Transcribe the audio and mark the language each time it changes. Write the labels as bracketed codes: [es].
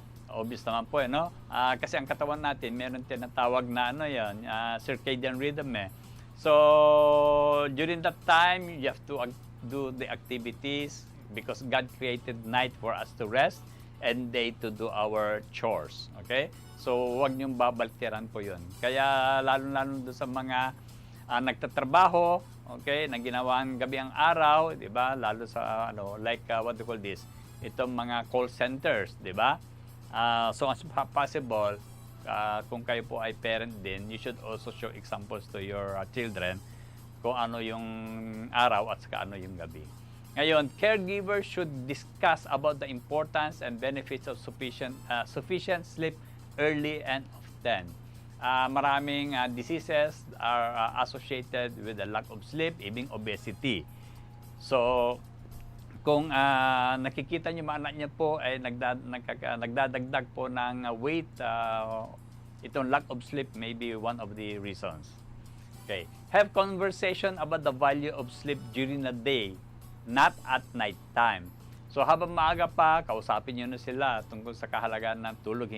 [tl] Obvious naman po, no? Kasi ang katawan natin, meron tinatawag na [en] circadian rhythm So, during that time, you have to do the activities because God created night for us to rest and day to do our chores. [tl] Okay? So, huwag niyong babaltiran po yun. Kaya, lalo-lalo doon sa mga nagtatrabaho, okay, na ginawang gabi ang araw, di ba? [en] Lalo sa, what do you call this? [tl] Itong mga call centers, di ba? So, as possible, kung kayo po ay parent din, [en] you should also show examples to your children [tl] kung ano yung araw at saka ano yung gabi. [en] Ngayon, caregivers should discuss about the importance and benefits of sufficient sleep early and often. Maraming diseases are associated with the lack of sleep, even obesity. [tl] So, kung nakikita niyo mga anak niya po ay nagdadagdag po ng weight, itong [en] lack of sleep may be one of the reasons. [tl] Okay. [en] Have conversation about the value of sleep during the day, not at night time. [tl] So habang maaga pa, kausapin niyo na sila tungkol sa kahalagaan ng tulog.